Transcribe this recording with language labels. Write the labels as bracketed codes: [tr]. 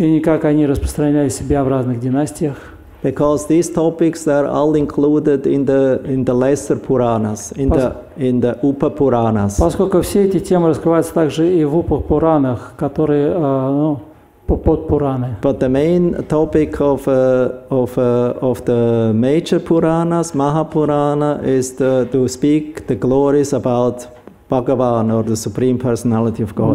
[ru] И как они распространяли себя в разных династиях. [en] Because these topics are all included in the lesser Puranas, in the Upa Puranas. [ru] Поскольку все эти темы раскрываются также и в Upа Пуранах, которые под Пураны. [en] But the main topic of the major Puranas, Mahapurana, is to speak the glories about Bhagavan, or the Supreme Personality of Godhead.